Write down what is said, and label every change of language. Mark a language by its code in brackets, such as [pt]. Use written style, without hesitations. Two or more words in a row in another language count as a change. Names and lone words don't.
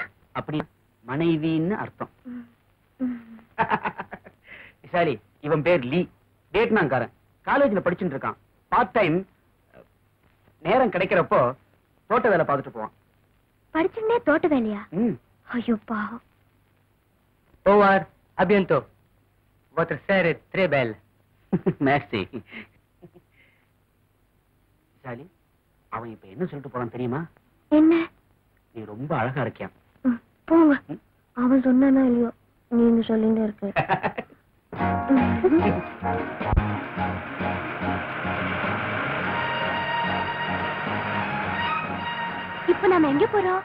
[ta] அப்படி மனைவின்னு அர்த்தம். விசாரி, இவன் பேர் லீ, வியட்நாம்காரன். காலேஜ்ல படிச்சுட்டு இருக்கான். பார்ட் டைம் நேரம் கிடைக்கிறப்போ தோட்ட வேலை பார்த்துட்டு போவான். படிச்சுன்னே தோட்ட வேலையா? ஐயோ பாவம். [fr] Au revoir. À bientôt. Votre sœur est très belle. [ta] மேக்ஸி. விசாலி, அவன் இப்ப என்ன சொல்லிட்டு போறான் தெரியுமா? என்ன? நீ ரொம்ப அழகா இருக்கியா. போங்க. அவன் சொன்னானா இல்லையோ, நீங்க சொல்லிட்டு இருக்கு. இப்ப நாம எங்க போறோம்?